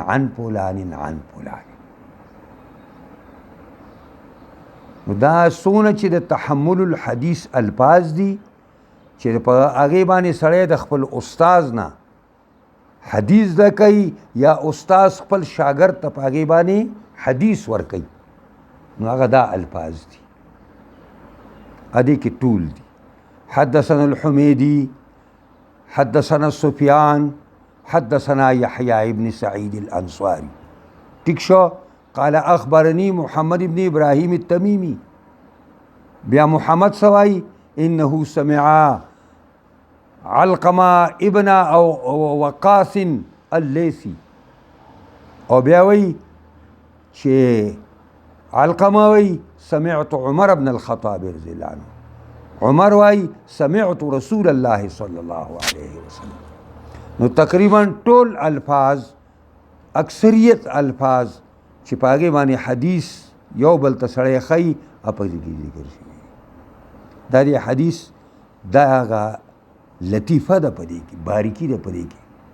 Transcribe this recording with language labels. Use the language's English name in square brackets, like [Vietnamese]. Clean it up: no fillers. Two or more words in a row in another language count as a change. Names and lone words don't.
[Pashto] نو دا څونه چې د تحمل الحدیث الفاظ دي چې په هغې باندې سړی د خپل استاذ نه حدیث ده کوي یا استاذ خپل شاګرد ته په هغې باندې حدیث ورکوي نو هغه دا الفاظ دي ادې کې ټول دي [Arabic] حدثنا الحميدي حدثنا سفيان حدثنا يحيى ابن سعيد الأنصاري [Pashto] ٹھیک شو [Arabic] قال اخبرني محمد ابن ابراهيم التميمي. [Pashto] بیا محمد سوای [Arabic] انه سمع علقمه ابن او وقاص الليثي. [Pashto] او بیا وی چې علقمه وی [Arabic] سمعت عمر بن الخطاب رضی الله عنه. عمر وای سمعت رسول الله صلی الله علیه وسلم. [Pashto] نو تقریبا ټول الفاظ اکثریت الفاظ چې پاګې باندې حدیث یو بل ته سړی ښیي په دې کې ذکر شوي. دا دې حدیث دا هغه لطیفه ده په دې کې، باریکي ده په دې کې.